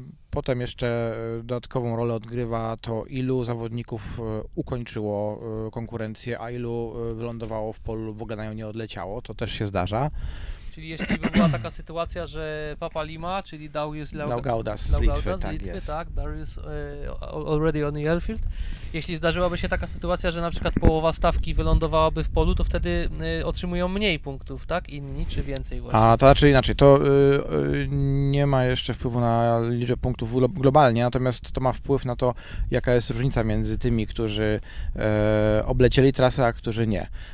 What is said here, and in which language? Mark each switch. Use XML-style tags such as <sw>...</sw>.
<pl>Potem jeszcze dodatkową rolę odgrywa to, ilu zawodników ukończyło konkurencję, a ilu wylądowało w polu lub w ogóle na nią nie odleciało. To też się zdarza. Czyli jeśli by była taka sytuacja, że Papa Lima, czyli Darius Laugaudas z Litwy,</pl> <en>tak, Darius already on the airfield.</en> <pl>Jeśli zdarzyłaby się taka sytuacja, że na przykład połowa stawki wylądowałaby w polu, to wtedy otrzymują mniej punktów, tak? Inni, czy więcej właśnie? A to znaczy inaczej, to nie ma jeszcze wpływu na liczbę punktów globalnie, natomiast to ma wpływ na to, jaka jest różnica między tymi, którzy oblecieli trasę, a którzy nie.</pl>